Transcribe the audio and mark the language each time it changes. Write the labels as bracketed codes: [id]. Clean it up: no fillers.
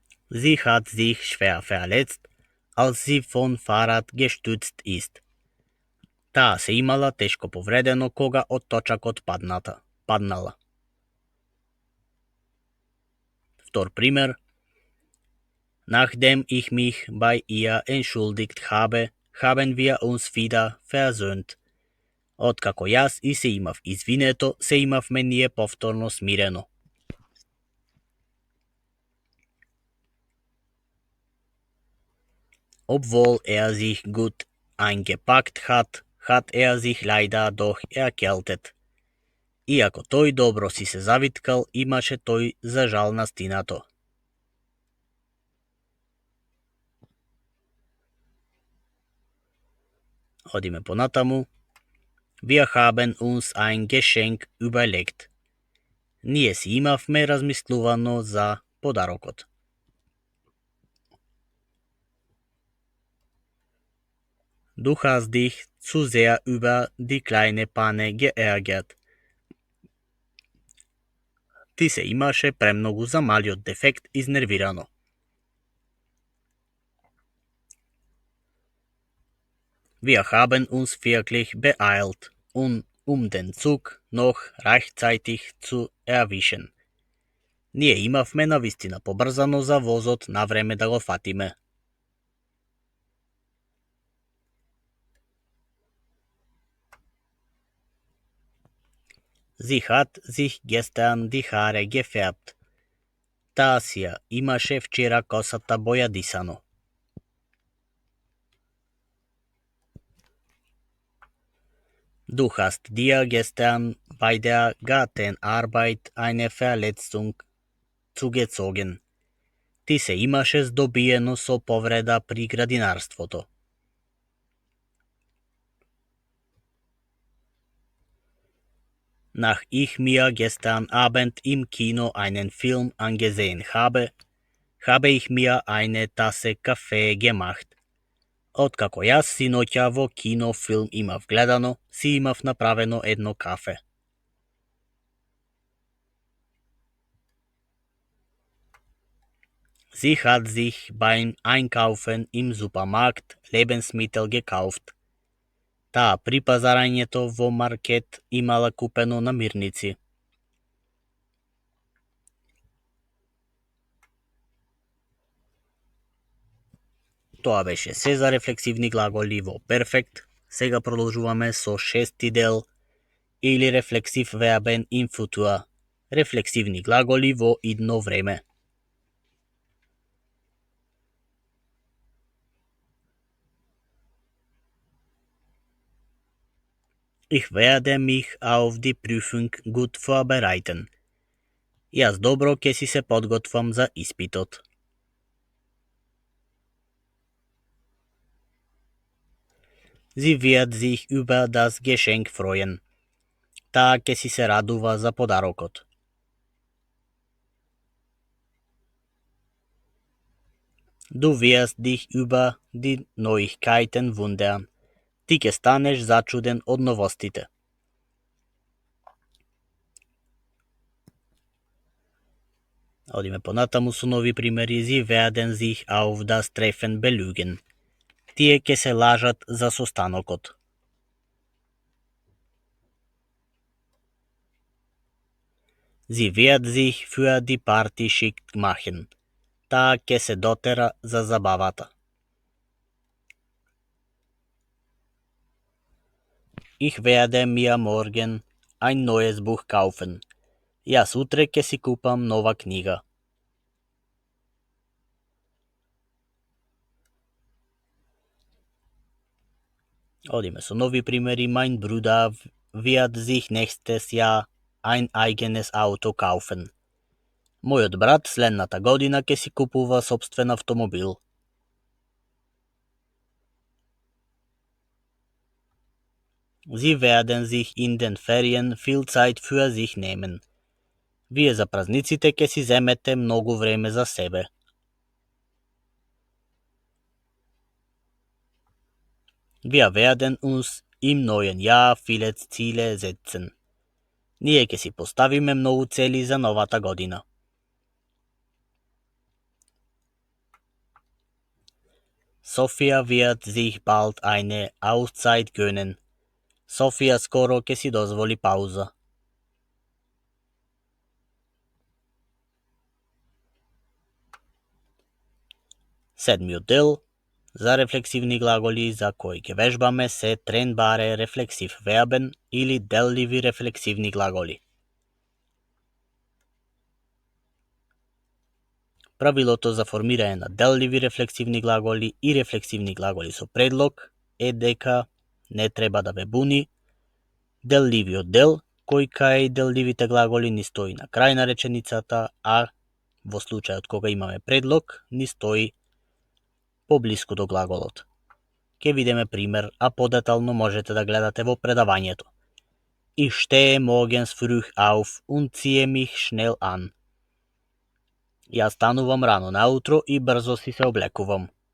[de] Sie hat sich schwer verletzt, als sie von Fahrrad gestützt ist. [mk] Таа се имала тешко повредено кога од точакот паднала. Втор пример. [de] Nachdem ich mich bei ihr entschuldigt habe, haben wir uns wieder versöhnt. [mk] Откако јас и се имав извинето, се имавме ние повторно смирено. [de] Obwohl sich gut eingepackt hat sich leider doch erkältet. [mk] Иако тој добро си се завиткал, имаше тој за жал настинато. Одиме понатаму. [de] Wir haben uns ein Geschenk überlegt. [mk] Ние си имавме размислувано за подарокот. [de] Du hast dich zu sehr über die kleine Panne geärgert. [mk] Ти се имаше премногу за малиот дефект изнервирано. [de] Wir haben uns wirklich beeilt, den Zug noch rechtzeitig zu erwischen. [mk] Ние имавме навистина побрзано за возот на време да го фатиме. [de] Sie hat sich gestern die Haare gefärbt. [mk] Таа си ја имаше вчера косата бојадисано. [de] Du hast dir gestern bei der Gartenarbeit eine Verletzung zugezogen. [mk] Ти се имаше здобиено со повреда при градинарството. [de] Nach ich mir gestern Abend im Kino einen Film angesehen habe ich mir eine Tasse Kaffee gemacht. [mk] Откако јас синоќа во кино филм имав гледано, си имав направено едно кафе. [de] Sie hat sich beim Einkaufen im Supermarkt Lebensmittel gekauft. [mk] Таа при пазарањето во маркет имала купено намирници. Тоа беше се за рефлексивни глаголи во перфект. Сега продолжуваме со шести дел или [de] рефлексив вербен in futur. [mk] Рефлексивни глаголи во идно време. [de] Ich werde mich auf die Prüfung gut vorbereiten. [mk] Јас добро ќе си се подготвам за испитот. [de] Sie wird sich über das Geschenk freuen. [mk] Та ќе си се радува за подарокот. [de] Du wirst dich über die Neuigkeiten wundern. [mk] Ти ќе станеш зачуден од новостите. Одиме понатаму со нови примери. [de] Sie werden sich auf das Treffen belügen. [mk] Тие ќе се лажат за состанокот. [de] Sie wird sich für die Party schick machen. [mk] Таа ќе се дотера за забавата. [de] Ich werde mir morgen ein neues Buch kaufen. [mk] Јас утре ќе си купам нова книга. Одиме со нови примери. [de] Mein Bruder wird sich nächstes Jahr ein eigenes Auto kaufen. [mk] Мојот брат следната година ќе си купува собствен автомобил. [de] Sie werden sich in den Ferien viel Zeit für sich nehmen. [mk] Вие за празниците ќе си земете многу време за себе. [de] Wir werden uns im neuen Jahr viele Ziele setzen. [mk] Ние ќе си поставиме многу цели за новата година. [de] Sophia wird sich bald eine Auszeit gönnen. [mk] Софија скоро ќе си дозволи пауза. Седмиот дел за рефлексивни глаголи за кои ќе вежбаме се [de] тренбаре рефлексив вербен [mk] или делливи рефлексивни глаголи. Правилото за формирање на делливи рефлексивни глаголи и рефлексивни глаголи со предлог е дека не треба да ве буни делливиот дел, кој кај делливите глаголи ни стои на крај на реченицата, а во случајот кога имаме предлог, ни стои поблиску до глаголот. Ке видиме пример, а подетално можете да гледате во предавањето. [de] Ich stehe morgens früh auf und ziehe mich schnell an. [mk] Јас станувам рано наутро и брзо си се облекувам.